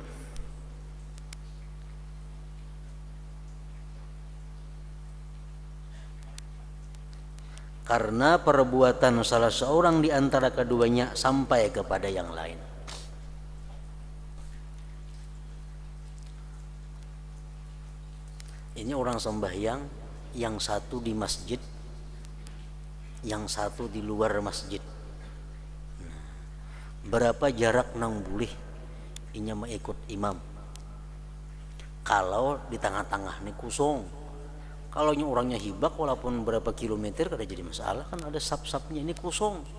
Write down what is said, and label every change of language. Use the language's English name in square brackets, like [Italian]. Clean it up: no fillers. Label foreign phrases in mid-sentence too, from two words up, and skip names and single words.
[Indonesian] Karena perbuatan salah seorang di antara keduanya sampai kepada yang lain. Ini orang sembahyang, yang satu di masjid, yang satu di luar masjid. [Banjar] Berapa jarak nang boleh inya mengikut imam? [Indonesian] Kalau di tengah-tengah nih kosong. [Banjar] Kalau orangnya hibak walaupun berapa kilometer kada jadi masalah, kan ada sap-sapnya, ini kosong.